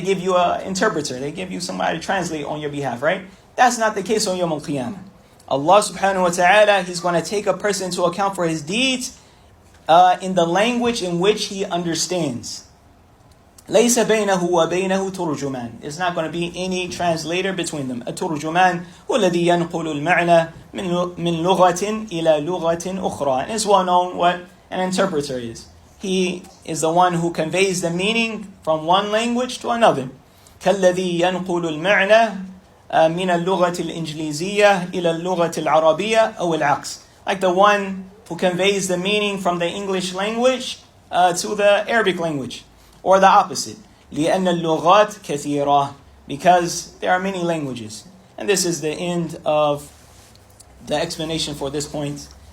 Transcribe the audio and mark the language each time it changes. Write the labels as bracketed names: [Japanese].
[English] They give you an interpreter. They give you somebody to translate on your behalf, right? That's not the case on Yawm al-Qiyamah. Allah subhanahu wa ta'ala, He's going to take a person into account for his deeds in the language in which he understands. [Arabic] لَيْسَ بَيْنَهُ وَبَيْنَهُ تُرْجُمَانٍ. [English] There's not going to be any translator between them. [Arabic] التُرْجُمَانِ هو الذي ينقل المعنى من لغة إلى لغة أخرى. [English] And it's well known what an interpreter is. He is the one who conveys the meaning from one language to another. [Arabic] كالذي ينقل المعنى من اللغة الإنجليزية إلى اللغة العربية أو العكس. [English] Like the one who conveys the meaning from the English language to the Arabic language, or the opposite. [Arabic] لأن اللغات كثيرة, [English] because there are many languages. And this is the end of the explanation for this point.